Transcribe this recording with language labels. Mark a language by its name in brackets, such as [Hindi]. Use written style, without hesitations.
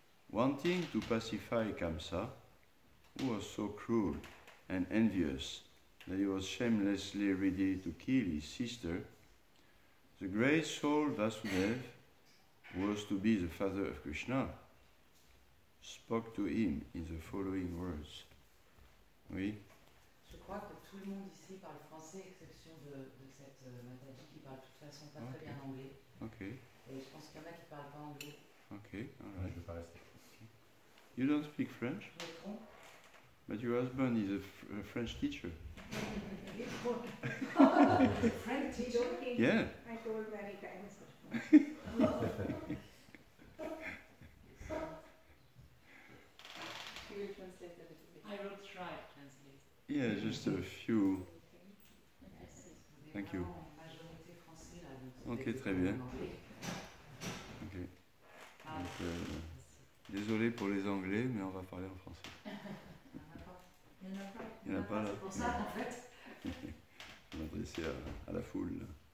[English] Wanting to pacify Kamsa, who was so cruel and envious that he was shamelessly ready to kill his sister, the great soul Vasudev, who was to be the father of Krishna, spoke to him in the following words. [French] Oui. Je crois que tout le monde ici parle français, exception de cette Mataji qui parle de toute façon pas très bien anglais. Ok. Et je pense qu'il y en a qui ne parlent pas anglais. [English] Ok. All right. [French] Je vais pas rester. [English] You don't speak French, [French] Je me trompe? [English] but your husband is a French teacher. French teacher? Yeah. I told many times. She will translate a little bit. I will try to translate. Yeah, just a few. Thank you. [French] Majorité français là, donc Ok, très bien. Ok. Ah, Donc, désolé pour les Anglais, mais on va parler en français. Il n'y en a pas. Il n'y en a pas là. c'est pour ça en fait. Je vais m'adresser à la foule.